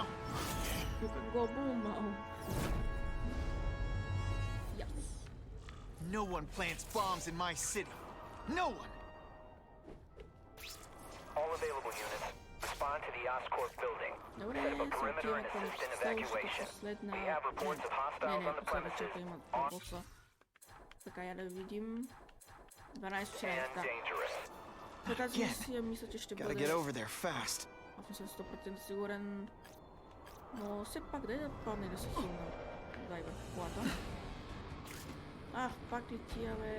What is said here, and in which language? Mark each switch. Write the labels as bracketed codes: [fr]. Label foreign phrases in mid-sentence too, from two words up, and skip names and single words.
[en] You can go boom now. Yes. No one plants bombs in my city. No one. All available units, respond to the Oscorp building. [bg] Добре, [en] Set up a [bg] се [en] perimeter [bg] отиваме [en] and [bg] към [en] assist in [bg] следващата [en] evacuation. [bg] последна... [en] We have reports of hostiles on the premises. [bg] Последващата има боса. Така, я да видим. 12 часа, [en] And [bg] да. [en] dangerous. [bg] За тази мисия мисля, че ще [en] Gotta [bg] бъде... [en] get over there fast. [bg] Аз не съм 100% сигурен. Но все пак дай да падне да си хилна. Дай бе, колата. Ах, пак ли тия, бе?